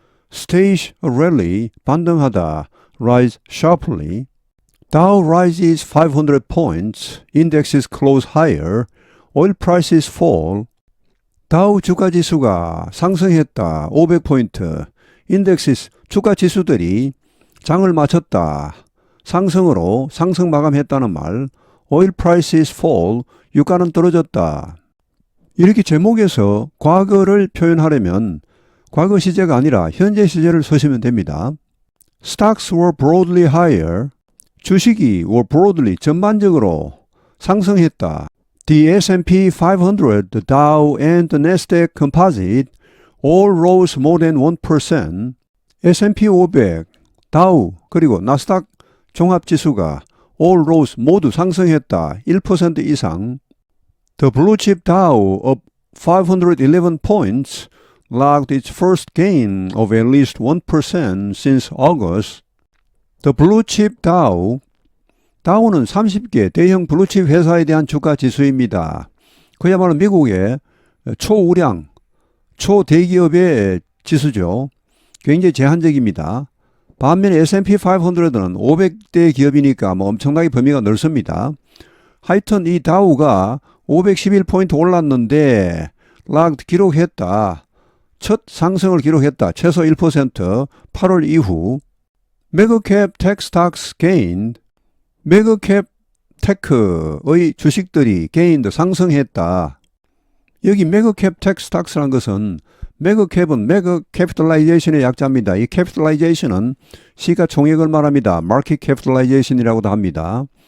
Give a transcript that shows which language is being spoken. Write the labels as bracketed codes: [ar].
[en] stage a rally, [ko] 반등하다, [en] rise sharply, Dow rises 500 points, indexes close higher, oil prices fall, [ko] 다우 주가지수가 상승했다, [en] 500포인트, indexes [ko] 주가지수들이 장을 마쳤다, 상승으로 상승 마감했다는 말, [en] oil prices fall, [ko] 유가는 떨어졌다. 이렇게 제목에서 과거를 표현하려면 과거 시제가 아니라 현재 시제를 쓰시면 됩니다. [en] Stocks were broadly higher. [ko] 주식이 [en] were broadly [ko] 전반적으로 상승했다. [en] The S&P 500, the Dow and the Nasdaq Composite all rose more than 1%. [ko] S&P 500, 다우 그리고 나스닥 종합지수가 [en] all rose [ko] 모두 상승했다. 1% 이상. [en] The blue chip Dow of 511 points logged its first gain of at least 1% since August. The blue chip Dow, [ko] 다우는 30개 대형 블루칩 회사에 대한 주가 지수입니다. 그야말로 미국의 초우량, 초대기업의 지수죠. 굉장히 제한적입니다. 반면에 S&P 500는 500대 기업이니까 엄청나게 범위가 넓습니다. 하여튼 이 다우가 511포인트 올랐는데 logged 기록했다. 첫 상승을 기록했다. 최소 1% 8월 이후. [en] 메가캡 tech stocks gained. [ko] 메가캡 테크의 주식들이 gained 상승했다. 여기 메가캡 tech stocks라는 것은 메가캡은 메가 캐피탈라이제이션의 약자입니다. 이 캐피탈라이제이션은 시가총액을 말합니다. 마켓 캐피탈라이제이션이라고도 합니다.